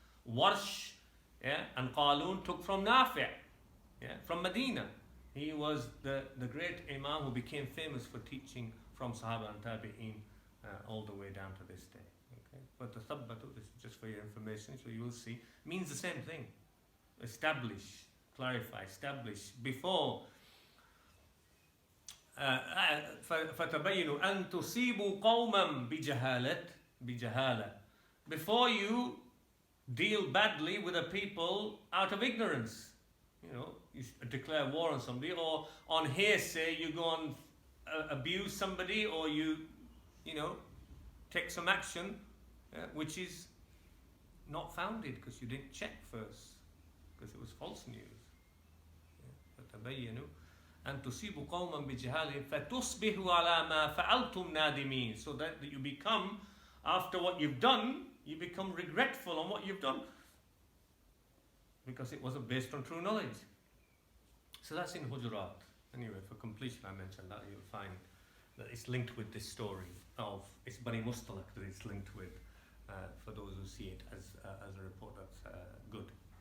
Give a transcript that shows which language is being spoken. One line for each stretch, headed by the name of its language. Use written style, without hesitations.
English: Warsh, and Qalun took from Nafi', from Medina. He was the great Imam who became famous for teaching from Sahaba and Tabi'in all the way down to this day. Okay? But the thabbatu, this is just for your information, so you will see, means the same thing. Establish, clarify, establish. Before
Arabic: فَتَبَيِّنُوا أَن تُصِيبُوا قَوْمًا بِجَهَالَةٍ.
English: Before you deal badly with a people out of ignorance. You declare war on somebody, or on hearsay you go and abuse somebody, or you take some action which is not founded because you didn't check first, because it was false news.
Arabic: فَتَبَيِّنُوا أن تصيبوا قوما بجهالهم فتصبحوا على ما فعلتم نادمين.
English: So that you become, after what you've done, you become regretful on what you've done, because it wasn't based on true knowledge. So that's in Hujurat. Anyway, for completion, I mentioned that. You'll find that it's linked with this story of, it's Banu Mustalaq that it's linked with, for those who see it as a report that's good.